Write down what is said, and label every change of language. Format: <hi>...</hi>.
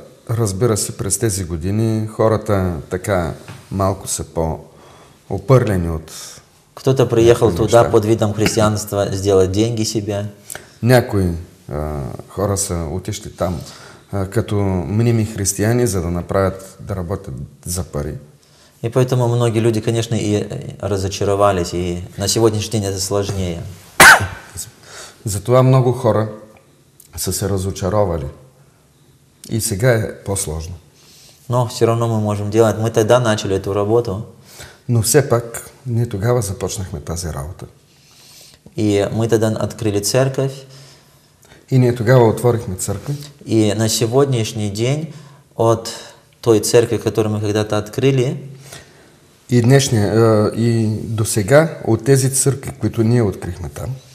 <bg>Разбира се, през тези години хората така малко са по-опърлени от...</bg> <ru>Кто-то приехал туда под видом христианства сделать деньги себе.</ru> <bg>Някои хора са отишли там като мними християни, за да направят, да работят за пари.</bg> <ru>И поэтому многие люди, конечно, и разочаровались, и на сегодняшний день это сложнее.</ru> <bg>Затова много хора са се разочаровали. И сега е по-сложно.</bg> <ru>Но все равно мы можем делать. Мы тогда начали эту работу.</ru> <bg>Но все пак, ние тогава започнахме тази работа.</bg> <ru>И мы тогда открыли церковь.</ru> <bg>И ние тогава отворихме църква.</bg> <ru>И на сегодняшний день от той церкви, которую мы когда-то открыли,</ru> <bg>и до сега от тези църкви, които ние открихме там,</bg>